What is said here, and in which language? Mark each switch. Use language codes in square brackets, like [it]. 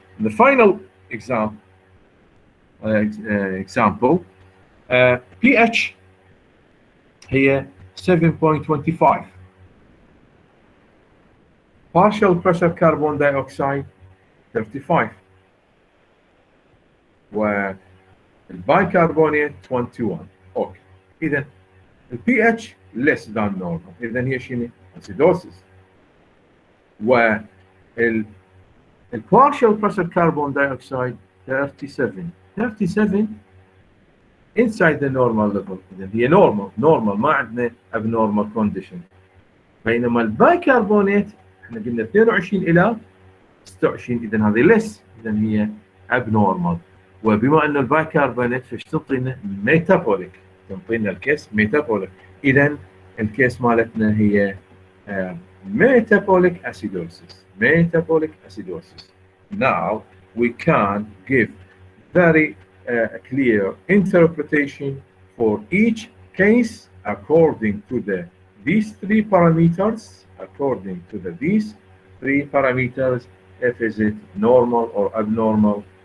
[en] And the final example pH هي 7.25 partial pressure carbon dioxide 35 والبايكربونات 21. [ar] اوكي اذا البي اتش [en] less than normal [ar] اذا هي شنو؟ acidosis. والبارشال بريشر كربون دايوكسيد 37 [en] inside the normal level [ar] اذا هي normal ما عندنا abnormal condition. بينما البايكربونات احنا قلنا 22 الى 26 اذا هذه less، اذا هي abnormal. وبما انه البايكربونات فايش تعطينا؟ ميتابوليك، تعطينا الكيس ميتابوليك. اذا الكيس مالتنا هي metabolic acidosis. [en] Metabolic acidosis. Now we can give very clear interpretation for each case according to these three parameters. According to these three parameters, if is it normal or abnormal.